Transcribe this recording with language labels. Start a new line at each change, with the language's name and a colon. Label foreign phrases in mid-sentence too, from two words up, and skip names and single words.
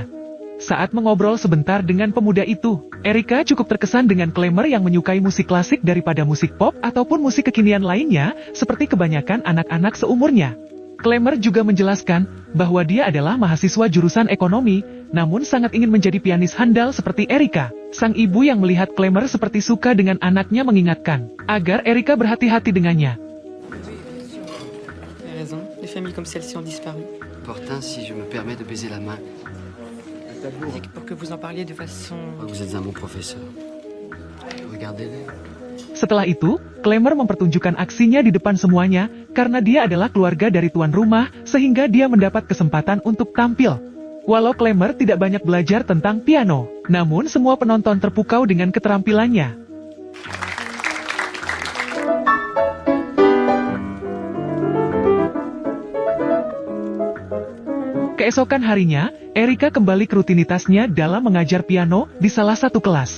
Indonesian: Saat mengobrol sebentar dengan pemuda itu, Erika cukup terkesan dengan Klemer yang menyukai musik klasik daripada musik pop ataupun musik kekinian lainnya, seperti kebanyakan anak-anak seumurnya. Klemer juga menjelaskan bahwa dia adalah mahasiswa jurusan ekonomi, namun sangat ingin menjadi pianis handal seperti Erika. Sang ibu yang melihat Klemer seperti suka dengan anaknya mengingatkan agar Erika berhati-hati dengannya.
French: Les familles comme celle-ci ont disparu. Pourtant, si je me permets de baiser la main, C'est pour que vous en parliez de façon... vous êtes un bon professeur. Regardez-les.
Indonesian: Setelah itu, Klemer mempertunjukkan aksinya di depan semuanya, karena dia adalah keluarga dari tuan rumah, sehingga dia mendapat kesempatan untuk tampil. Walau Klemer tidak banyak belajar tentang piano, namun semua penonton terpukau dengan keterampilannya. Keesokan harinya, Erika kembali ke rutinitasnya dalam mengajar piano di salah satu kelas.